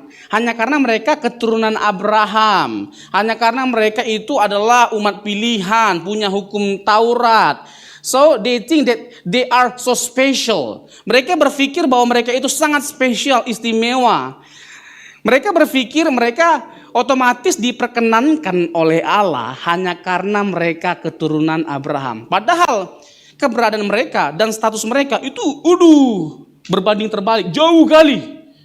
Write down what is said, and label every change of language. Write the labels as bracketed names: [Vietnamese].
[Indonesian] hanya karena mereka keturunan Abraham, hanya karena mereka itu adalah umat pilihan, punya hukum Taurat. [English] So they think that they are so special. [Indonesian] Mereka berpikir bahwa mereka itu sangat spesial, istimewa. Mereka berpikir mereka otomatis diperkenankan oleh Allah hanya karena mereka keturunan Abraham. Padahal keberadaan mereka dan status mereka itu berbanding terbalik, jauh kali.